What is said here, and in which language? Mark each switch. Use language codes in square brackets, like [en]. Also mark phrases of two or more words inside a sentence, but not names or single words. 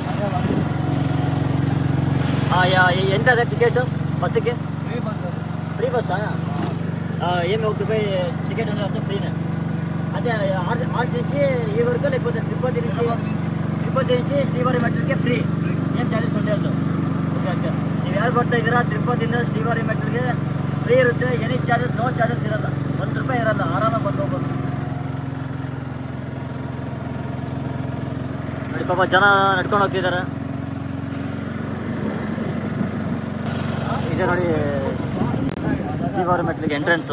[te] ఎంత అదే టికెట్ బస్సుకి? ఫ్రీ బస్సా? ఏమి ₹1 టికెట్ అనేది ఫ్రీనే? అదే ఆర్చ్ నుంచి ఈ వరకు, లేకపోతే తిరుపతి నుంచి శ్రీవారి మెట్లకి ಫ್ರೀ? [kn] ಏನು ಚಾರ್ಜಸ್ ఉండేದು? ಓಕೆ. ನೀವು ಯಾರು ಬರ್ತಾ ಇದ್ದೀರಾ ತಿರುಪತಿಯಿಂದ ಶ್ರೀವಾರಿ ಮೆಟ್ಲಿಗೆ ಫ್ರೀ ಇರುತ್ತೆ. [en] any charges, no charges [kn] ಇರಲ್ಲ. ₹1 ಇರಲ್ಲ. ಆರಾಮಾಗಿ ಬಂದು ಹೋಗ್ಬೋದು ನೋಡಿ. ಪಾಪ ಜನ ನಡ್ಕೊಂಡು ಹೋಗ್ತಿದ್ದಾರೆ. ಇದೆ ನೋಡಿ ಶ್ರೀವಾರಿ ಮೆಟ್ಲಿಗೆ ಎಂಟ್ರೆನ್ಸು.